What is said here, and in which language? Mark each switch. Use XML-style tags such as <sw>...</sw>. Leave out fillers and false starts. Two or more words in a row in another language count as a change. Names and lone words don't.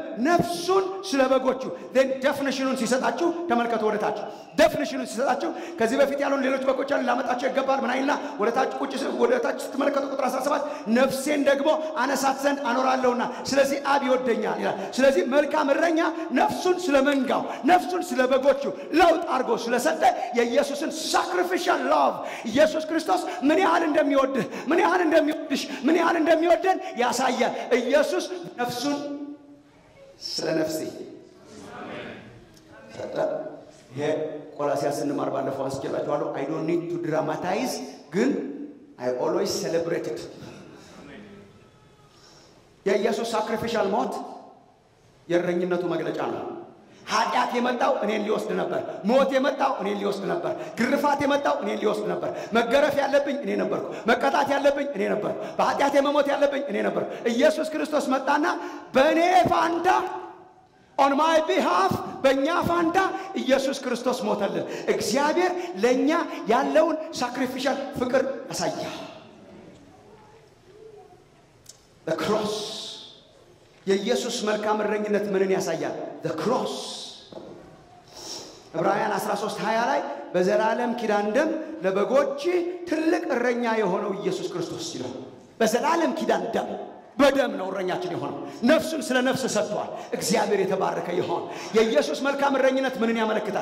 <am>ነፍሱን ስለ በጎቹ።</am> <en>then definition</en> <am>ሲሰጣችሁ ተመልከቱ። ወደታች definition ሲሰጣችሁ ከዚህ በፊት ያሉን ሌሎች በጎች አሉ ላመጣቸው ይገባል ምን አይልና ወደታች ስትመለከቱ ቁጥር 17 ነፍሴን ደግሞ አነሳት ዘንድ አኖራለሁና ስለዚህ አብ ይወደኛል ይላል። ስለዚህ መልካም እረኛ ነፍሱን ስለ መንጋው፣ ነፍሱን ስለ በጎቹ ለውጥ አድርጎ ስለሰጠ የኢየሱስን</am> <en>sacrificial love</en> <am>ኢየሱስ ክርስቶስ ምን ያህል እንደሚወድህ፣ ምን ያህል እንደሚወድሽ፣ ምን ያህል እንደሚወደን ያሳያል። ኢየሱስ ነፍሱን ስለ ነፍሴ ሰጠ። ይሄ ቆላስይስ እንማር ባለፈው አስጀላችኋለሁ።</am> <en>I don't need to dramatize</en> <am>ግን</am> <en>I always celebrate it።</en> <am>የኢየሱስ sacrificial ሞት የእረኝነቱ መግለጫ ነው። ኃጢአት የመጣው እኔን ሊወስድ ነበር። ሞት የመጣው እኔን ሊወስድ ነበር። ግርፋት የመጣው እኔን ሊወስድ ነበር። መገረፍ ያለብኝ እኔ ነበርኩ። መቀጣት ያለብኝ እኔ ነበርኩ። በኃጢአት መሞት ያለብኝ እኔ ነበርኩ። ኢየሱስ ክርስቶስ መጣና በእኔ ፋንታ</am> <en>on my behalf</en> <am>በእኛ ፋንታ ኢየሱስ ክርስቶስ ሞተልን። እግዚአብሔር ለእኛ ያለውን ሳክሪፊሻል ፍቅር ያሳያል።</am> <en>the cross</en> <am>የኢየሱስ መልካም እረኝነት ምንን ያሳያል?</am> <en>the cross</en> <am>ዕብራውያን 13:20 ላይ በዘላለም ኪዳን ደም ለበጎች ትልቅ እረኛ የሆነው ኢየሱስ ክርስቶስ ይላል። በዘላለም ኪዳን ደም በደም ነው እረኛችን የሆነው። ነፍሱን ስለ ነፍስ ሰጥቷል። እግዚአብሔር የተባረከ ይሁን። የኢየሱስ መልካም እረኝነት ምንን ያመለክታል?</am>